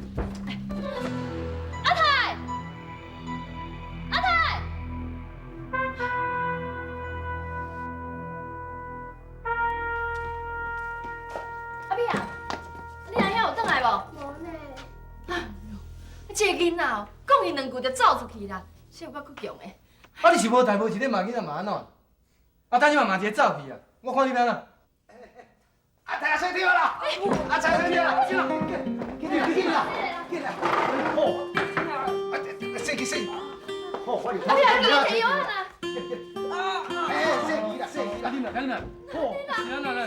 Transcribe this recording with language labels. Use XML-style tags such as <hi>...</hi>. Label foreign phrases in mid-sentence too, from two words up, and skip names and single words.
<nan>阿太，阿太，阿碧啊，你阿兄有转来无？无呢。这个囡仔哦，讲伊两句就走出去啦，小可够强的。啊，你是无代无志，你骂囡仔骂安怎？啊，等你嘛一个走去啊！我看你变啦。阿太睡着啦，阿太睡着啦，进来，进来，进来，好，睡去，好，我阿碧啊，你摕药啊啦！睡去啦，赶紧来，好，来。</nan>